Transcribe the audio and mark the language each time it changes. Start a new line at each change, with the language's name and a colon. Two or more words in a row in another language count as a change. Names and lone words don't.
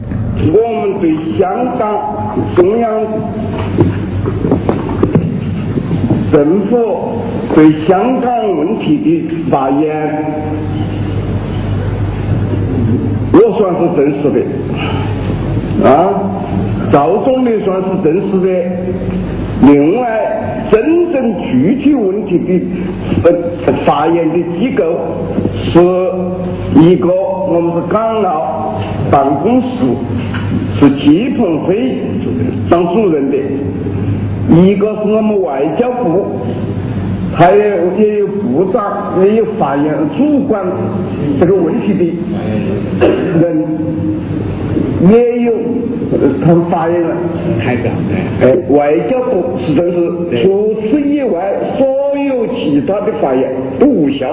Chinese: 我們對香港中央政府對香港問題的發言，我算是真實的趙總理算是真實的。另外真正具體問題的發言的機構是一個我們是港澳辦公室，是戚鵬飛當主任的，一個是我們外交部，還也有部長，也有发言主管这个问题的人，也有他们发言了。外交部是真是，除此以外，所有其他的发言都无效。